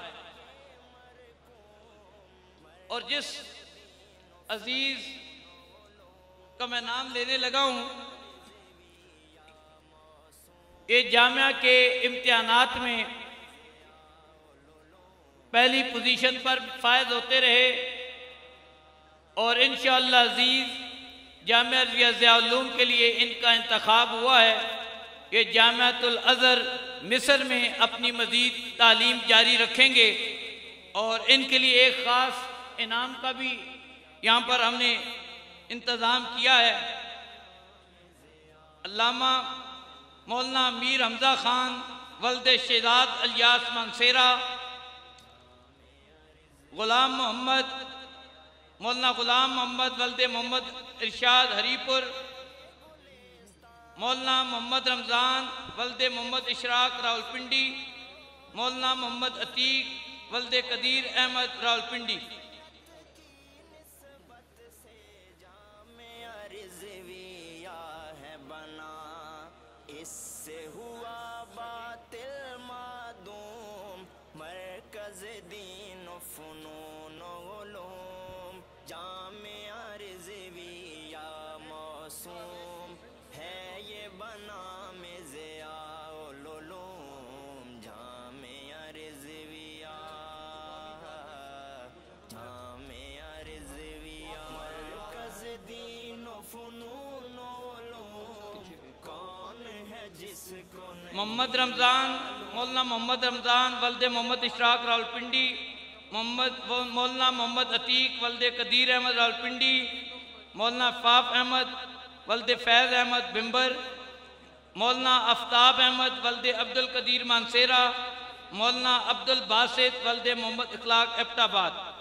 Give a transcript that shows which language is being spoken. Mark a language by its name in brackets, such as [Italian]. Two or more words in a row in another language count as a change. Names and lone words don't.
[Urdu] اور جس عزیز کا میں نام لینے لگا ہوں، یہ جامعہ کے امتحانات میں پہلی پوزیشن پر فائز ہوتے رہے اور ان شاء اللہ عزیز جامعہ ریاض العلوم کے لیے ان کا انتخاب ہوا ہے. یہ جامعۃ الازہر مصر میں اپنی مزید تعلیم جاری رکھیں گے اور ان کے لیے ایک خاص انعام کا بھی یہاں پر ہم نے انتظام کیا ہے. علامہ مولانا میر حمزہ خان ولد شہزاد الیاس مانسہرہ، مولانا غلام محمد ولد محمد ارشاد ہری پور، مولانا محمد رمضان ولد محمد اشراق راولپنڈی، مولانا محمد عتیق ولد قدیر احمد راولپنڈی. اس سے ہوا باطل معدوم، مرکز دین و فنون علوم، جامعہ رضویہ موسوم ہے یہ بنا میں ضیاء علوم، جامعہ رضویہ, جامعہ رضویہ مرکز دین و فنون علوم، کون ہے جس کو محمد رمضان مولانا محمد رمضان ولد محمد اشراق راولپنڈی، مولانا محمد عتیق ولد قدیر احمد راولپنڈی، مولانا فاف احمد ولد فیض احمد بھمبر، مولانا آفتاب احمد ولد عبد القدیر مانسہرہ، مولانا عبد الباسط ولد محمد اخلاق ایبٹ آباد.